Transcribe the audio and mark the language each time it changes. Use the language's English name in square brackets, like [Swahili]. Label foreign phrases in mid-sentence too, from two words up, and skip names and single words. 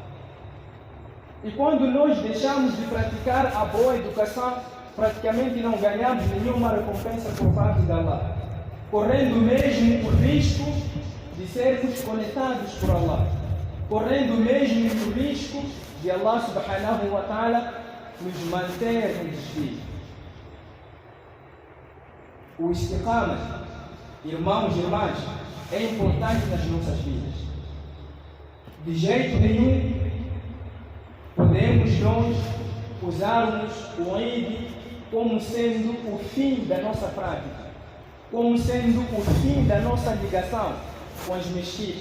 [Portuguese] E quando nós deixamos de praticar a boa educação, praticamente não ganhamos nenhuma recompensa por parte de Allah, correndo mesmo o risco de sermos conectados por Allah, correndo mesmo o risco de Allah [Arabic] سبحانه وتعالى [Portuguese] nos manter no desvio. O istiqamah, irmãos e irmãs, é importante nas nossas vidas. De jeito nenhum podemos nós usarmos o Eid como sendo o fim da nossa prática, como sendo o fim da nossa ligação com as mesquitas.